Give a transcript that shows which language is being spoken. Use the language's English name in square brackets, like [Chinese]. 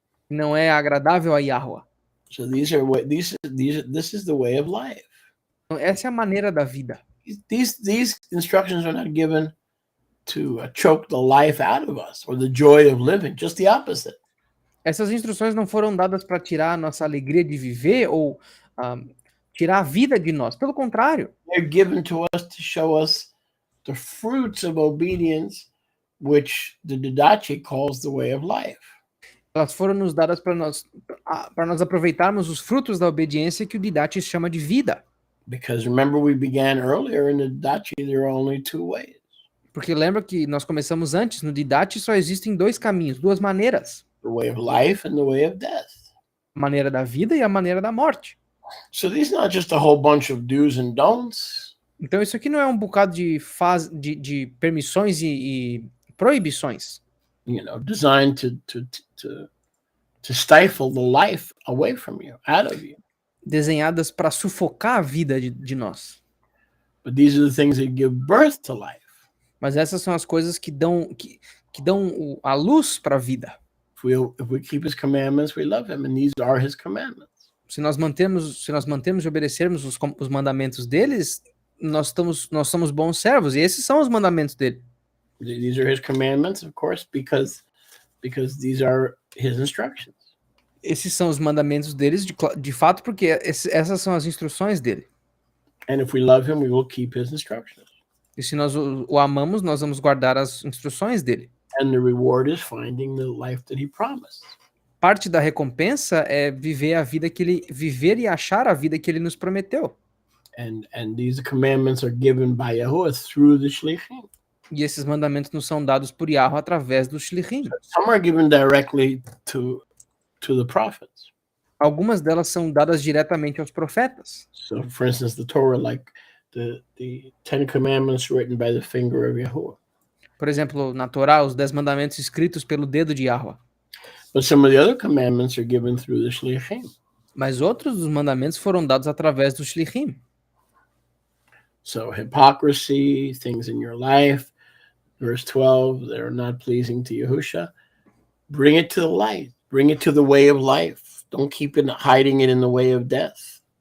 [Portuguese] Não é agradável a Yahweh. [English] So this is the way of life. [Portuguese] Então, essa é a maneira da vida. [English] These instructions are not given to choke the life out of us or the joy of living. Just the opposite. [Portuguese] Essas instruções não foram dadas para tirar a nossa alegria de viver ou tirar a vida de nós. Pelo contrário, [English] They're given to us to show us the fruits of obedience, which the Didache calls the way of life. [Portuguese] elas foram nos dadas para nós aproveitarmos os frutos da obediência que o Didache chama de vida. [English] Because remember, we began earlier in the Didache, there are only two ways. [Portuguese] Porque lembra que nós começamos antes, no Didache só existem dois caminhos, duas maneiras. [English] The way of life and the way of death. [Portuguese] A maneira da vida e a maneira da morte. [English] So these are not just a whole bunch of do's and don'ts. [Portuguese] Então isso aqui não é um bocado de permissões e proibições, [English] Designed to stifle the life away from you, out of you. [Portuguese] desenhadas para sufocar a vida de nós. [English] But these are the things that give birth to life. [Portuguese] Mas essas são as coisas que dão a luz para a vida. [English] If we keep his commandments, we love him, and these are his commandments. [Portuguese] Se nós mantemos e obedecermos os mandamentos deles, nós somos bons servos, e esses são os mandamentos dele. [English] These are his commandments, of course, because these are his instructions. [Portuguese] Esses são os mandamentos deles, de fato, porque essas são as instruções dele. [English] And if we love him, we will keep his instructions. [Portuguese] E se nós o amamos, nós vamos guardar as instruções dele. [English] And the reward is finding the life that he promised. [Portuguese] Parte da recompensa é viver e achar a vida que ele nos prometeu. [English] And these commandments are given by Yahuwah through the shlichim. [Portuguese] E esses mandamentos nos são dados por Yahweh através dos shlichim. [English] Some are given directly to the prophets. [Portuguese] Algumas delas são dadas diretamente aos profetas. [English] So, for instance, the Torah, like the Ten Commandments written by the finger of Yahuwah. [Portuguese] Por exemplo, na Torá, os 10 mandamentos escritos pelo dedo de Yahweh. [English] But some of the other commandments are given through the shlichim. [Portuguese] Mas outros dos mandamentos foram dados através dos shlichim. [English] So hypocrisy, things in your life, verse 12, that are not pleasing to Yahusha, bring it to the light. Bring it to the way of life. Don't keep it hiding it in the way of death.